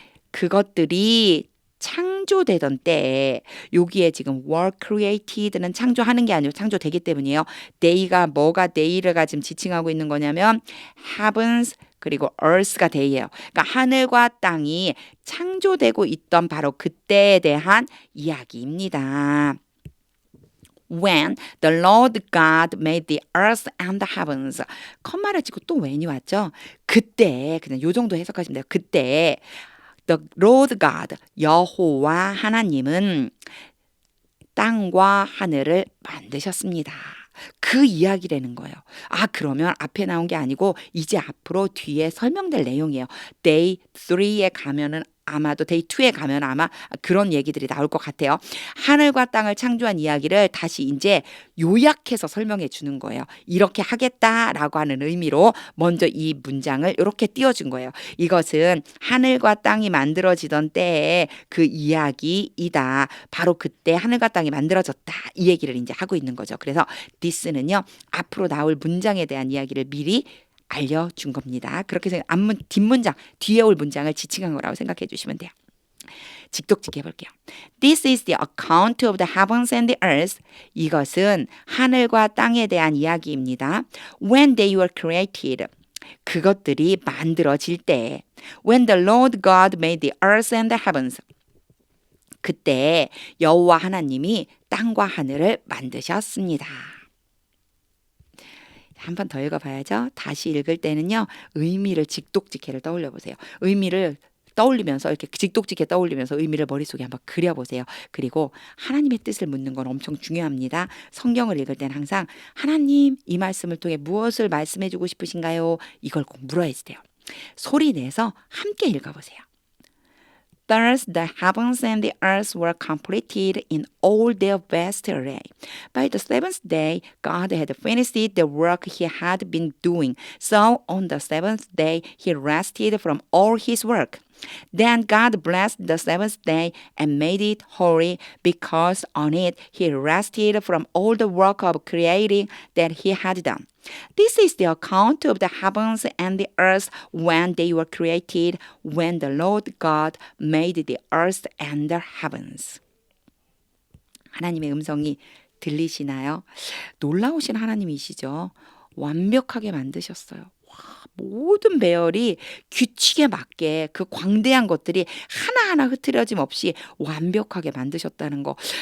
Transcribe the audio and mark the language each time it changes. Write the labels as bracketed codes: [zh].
[ko] 그것들이 창조되던 때에 여기에 지금 were created는 창조하는 게 아니고 창조되기 때문이에요. day가 뭐가 day가 지금 지칭하고 있는 거냐면 heavens 그리고 earth가 day예요. 그러니까 하늘과 땅이 창조되고 있던 바로 그때에 대한 이야기입니다. [en] When the Lord God made the earth and the heavens. [ko] 컴마를 찍고 또 when이 왔죠. 그때 그냥 요 정도 해석하시면 돼요. 그때 The Lord God, 여호와 하나님은 땅과 하늘을 만드셨습니다. 그 이야기라는 거예요. 그러면 앞에 나온 게 아니고 이제 앞으로 뒤에 설명될 내용이에요. Day 3에 가면은 아마도 데이 2에 가면 아마 그런 얘기들이 나올 것 같아요. 하늘과 땅을 창조한 이야기를 다시 이제 요약해서 설명해 주는 거예요. 이렇게 하겠다라고 하는 의미로 먼저 이 문장을 이렇게 띄워준 거예요. 이것은 하늘과 땅이 만들어지던 때의 그 이야기이다. 바로 그때 하늘과 땅이 만들어졌다. 이 얘기를 이제 하고 있는 거죠. 그래서 this는요. 앞으로 나올 문장에 대한 이야기를 미리 알려준 겁니다. 그렇게 해서 뒷문장, 뒤에 올 문장을 지칭한 거라고 생각해 주시면 돼요. 직독직 해볼게요. [en] This is the account of the heavens and the earth. [ko] 이것은 하늘과 땅에 대한 이야기입니다. [en] When they were created. [ko] 그것들이 만들어질 때. [en] When the Lord God made the earth and the heavens. [ko] 그때 여호와 하나님이 땅과 하늘을 만드셨습니다. 한 번 더 읽어봐야죠. 다시 읽을 때는요. 의미를 직독직해를 떠올려 보세요. 의미를 떠올리면서 이렇게 직독직해 떠올리면서 의미를 머릿속에 한번 그려보세요. 그리고 하나님의 뜻을 묻는 건 엄청 중요합니다. 성경을 읽을 때는 항상 하나님 이 말씀을 통해 무엇을 말씀해 주고 싶으신가요? 이걸 꼭 물어야지 돼요. 소리 내서 함께 읽어보세요. [en] Thus the heavens and the earth were completed in all their vast array. By the seventh day, God had finished the work he had been doing. So on the seventh day, he rested from all his work. Then God blessed the seventh day and made it holy, because on it he rested from all the work of creating that he had done. This is the account of the heavens and the earth when they were created, when the Lord God made the earth and the heavens. [ko] 하나님의 음성이 들리시나요? 놀라우신 하나님이시죠. 완벽하게 만드셨어요. 모든 배열이 규칙에 맞게 그 광대한 것들이 하나하나 흐트러짐 없이 완벽하게 만드셨다는 거.